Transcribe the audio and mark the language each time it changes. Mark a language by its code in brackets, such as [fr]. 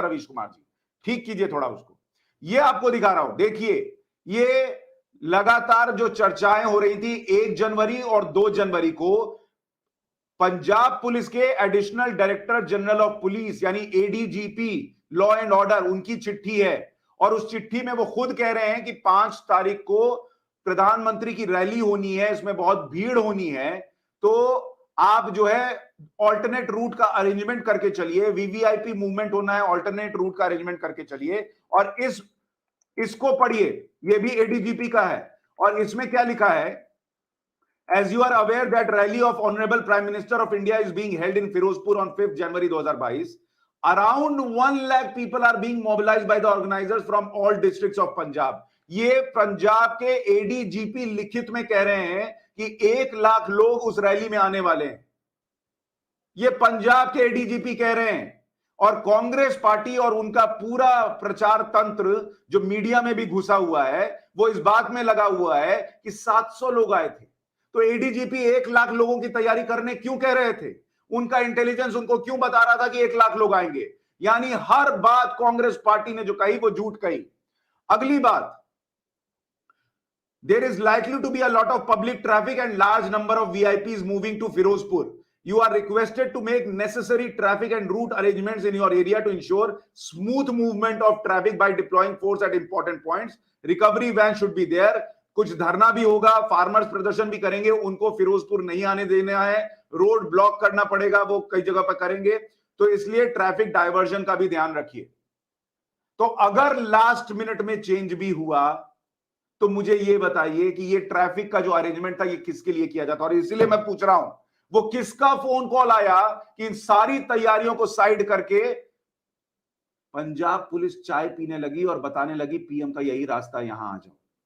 [hi] रवीश कुमार जी, ठीक कीजिए थोड़ा उसको। ये आपको दिखा रहा हूं, देखिए ये लगातार जो चर्चाएं हो रही थी 1 जनवरी और 2 जनवरी को पंजाब पुलिस के additional director general of police यानी एडीजीपी लॉ एंड ऑर्डर, उनकी चिट्ठी है। और उस चिट्ठी में वो खुद कह रहे हैं कि 5 तारीख को प्रधानमंत्री की रैली होनी है, इसमें बहुत भीड़ होनी है, तो आप जो है ऑल्टरनेट रूट का अरेंजमेंट करके चलिए। वीवीआईपी मूवमेंट होना है, ऑल्टरनेट रूट का अरेंजमेंट करके चलिए। और इसको पढ़िए, ये भी एडीजीपी का है और इसमें क्या लिखा है, [en] As you are aware that rally of Honorable Prime Minister of India is being held in Firozpur on 5th January 2022. Around 1 lakh people are being mobilized by the organizers from all districts of Punjab. [hi] ये पंजाब के ADGP लिखित में कह रहे हैं कि 1 लाख लोग उस रैली में आने वाले हैं। ये पंजाब के एडीजीपी कह रहे हैं। और कांग्रेस पार्टी और उनका पूरा प्रचार तंत्र जो मीडिया में भी घुसा हुआ है, वो इस बात में लगा हुआ है कि 700 लोग आए थे। तो एडीजीपी 1 लाख लोगों की तैयारी करने क्यों कह रहे थे? उनका इंटेलिजेंस उनको क्यों बता रहा था कि 1 लाख लोग आएंगे? यानी हर बात कांग्रेस पार्टी ने जो कही वो झूठ कही। अगली बात, [en] There is likely to be a lot of public traffic and large number of VIPs moving to Firozpur. You are requested to make necessary traffic and route arrangements in your area to ensure smooth movement of traffic by deploying force at important points. Recovery van should be there. [hi] कुछ धरना भी होगा, farmers प्रदर्शन भी करेंगे, उनको फिरोजपुर नहीं आने देना है, रोड ब्लॉक करना पड़ेगा, वो कई जगह पर करेंगे, तो इसलिए ट्रैफिक डाइवर्जन का भी ध्यान रखिए। तो अगर लास्ट मिनट में चेंज भी हुआ तो मुझे ये बताइए कि ये ट्रैफिक का जो अरेंजमेंट था ये किसके लिए किया जाता, और इसीलिए मैं पूछ रहा हूं वो किसका फोन कॉल आया कि इन सारी तैयारियों को साइड करके पंजाब पुलिस चाय पीने लगी और बताने लगी पीएम का यही रास्ता, यहां आ जाओ।